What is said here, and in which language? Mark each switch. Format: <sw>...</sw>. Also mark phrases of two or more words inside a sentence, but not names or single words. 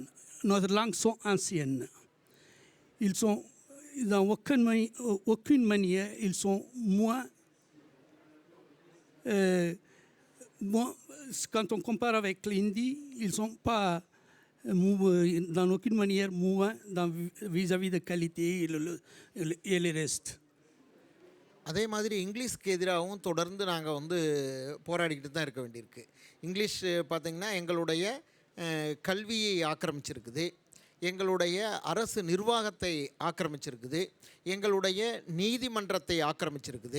<fr>Notre langue sont anciennes. Ils sont, dans aucune manière, ils sont moins, quand on compare avec l'hindi, ils ne sont pas dans aucune manière moins vis-à-vis de qualité et le reste.</fr> <ta>அதே மாதிரி இங்கிலீஷ்க்கு எதிராகவும் தொடர்ந்து நாங்கள் வந்து போராடிக்கிட்டு தான் இருக்க வேண்டியிருக்கு. இங்கிலீஷ் பார்த்திங்கன்னா எங்களுடைய கல்வியை ஆக்கிரமிச்சிருக்குது, எங்களுடைய அரசு நிர்வாகத்தை ஆக்கிரமிச்சிருக்குது, எங்களுடைய நீதிமன்றத்தை ஆக்கிரமிச்சிருக்குது.</ta>